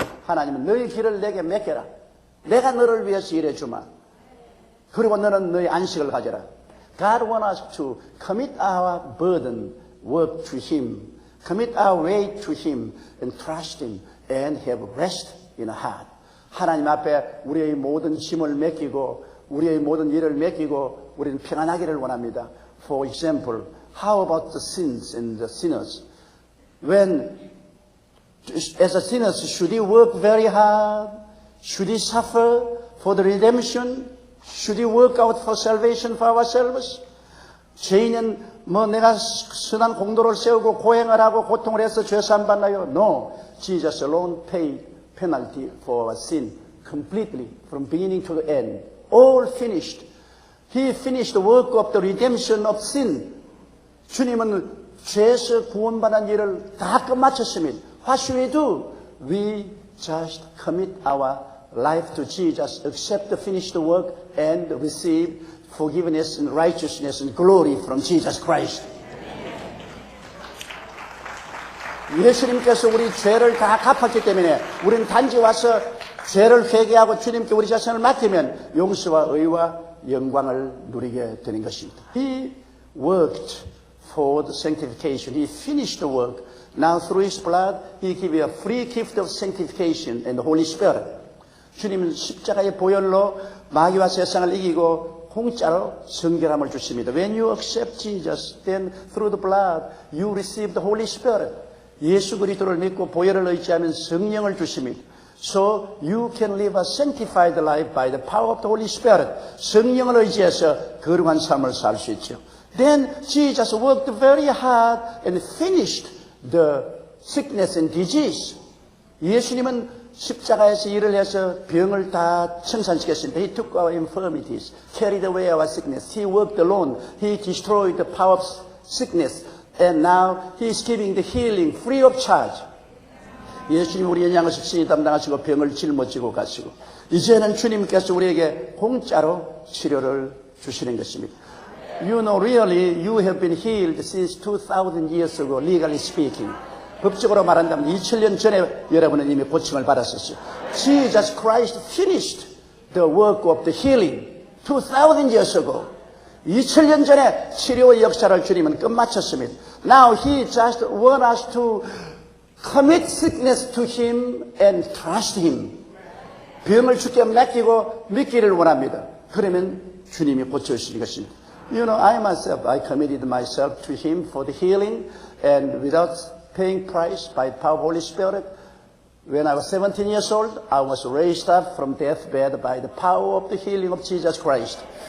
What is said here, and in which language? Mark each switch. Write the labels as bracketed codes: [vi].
[ko] 하나님은 너희 길을 내게 맡겨라. 내가 너를 위해서 일해주마. 그리고 너는 너희 안식을 가져라. [en] God wants us to commit our burden, work to Him, commit our way to Him, and trust Him, and have rest in our heart. [ko] 하나님 앞에 우리의 모든 짐을 맡기고 우리의 모든 일을 맡기고 우리는 평안하기를 원합니다. [en] For example, how about the sins and the sinners? When, as a sinner, should he work very hard? Should he suffer for the redemption? Should he work out for salvation for ourselves? [ko] 죄인은 뭐 내가 선한 공도를 세우고 고행을 하고 고통을 해서 죄사함 받나요? [en] No. Jesus alone paid penalty for our sin completely from beginning to the end. All finished. He finished the work of the redemption of sin. [ko] 주님은 죄에서 구원받은 일을 다 끝마쳤습니다. [en] What should we do? We just commit our life to Jesus, accept the finished work, and receive forgiveness and righteousness and glory from Jesus Christ. [ko] 예수님께서 우리 죄를 다 갚았기 때문에 우리는 단지 와서 죄를 회개하고 주님께 우리 자신을 맡기면 용서와 의와 영광을 누리게 되는 것입니다. [en] He worked for the sanctification. He finished the work. Now through His blood, He gave you a free gift of sanctification and the Holy Spirit. [ko] 주님은 십자가의 보혈로 마귀와 세상을 이기고 공짜로 성결함을 주십니다. [en] When you accept Jesus, then through the blood, you receive the Holy Spirit. [ko] 예수 그리스도를 믿고 보혈을 의지하면 성령을 주십니다. [en] So you can live a sanctified life by the power of the Holy Spirit. [ko] 성령을 의지해서 거룩한 삶을 살 수 있죠. [en] Then Jesus worked very hard and finished the sickness and disease. [ko] 예수님은 십자가에서 일을 해서 병을 다 청산시켰습니다. [en] He took our infirmities, carried away our sickness. He worked alone. He destroyed the power of sickness. And now He is giving the healing free of charge. [ko] 예수님 우리의 양을 십신이 담당하시고 병을 짊어지고 가시고 이제는 주님께서 우리에게 공짜로 치료를 주시는 것입니다. [en] You know, really, you have been healed since 2,000 years ago, legally speaking. [ko] 법적으로 말한다면 2000년 전에 여러분은 이미 고침을 받았었어요. [en] Jesus Christ finished the work of the healing 2,000 years ago. [ko] 2000년 전에 치료의 역사를 주님은 끝마쳤습니다. [en] Now He just wants us to commit sickness to Him and trust Him. [ko] 병을 주께 맡기고 믿기를 원합니다. 그러면 주님이 고쳐주시는 것입니다. [en] You know, I myself, I committed myself to Him for the healing, and without paying price by the power of the Holy Spirit, when I was 17 years old, I was raised up from deathbed by the power of the healing of Jesus Christ.